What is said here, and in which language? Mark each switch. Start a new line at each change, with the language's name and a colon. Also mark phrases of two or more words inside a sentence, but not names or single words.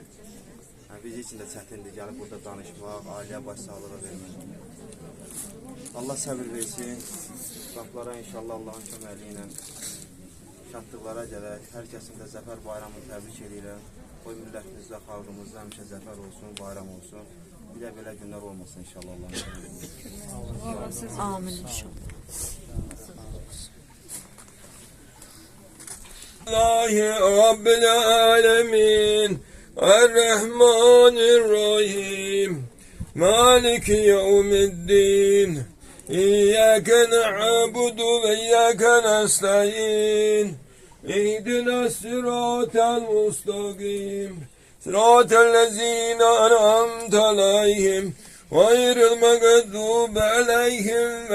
Azerbaijani: Biz üçün də çətindir, gəlib burada danışmaq, ailəyə başsağlığı vermək. Allah səbir versin, qaplara inşallah Allahın köməli ilə şadlıqlara gələk. Hər kəsin də zəfər bayramını təbrik edirəm. Qoy millətimizdə, xalqımızda həmişə zəfər olsun, bayram olsun. Bir də belə günlər olmasın inşallah Allah'ın köməli. amin inşallah.
Arabic: الله رب العالمين الرحمن الرحيم مالك يوم الدين إياك نعبد وإياك نستعين اهدنا الصراط المستقيم صراط الذين أنعمت عليهم غير المغضوب عليهم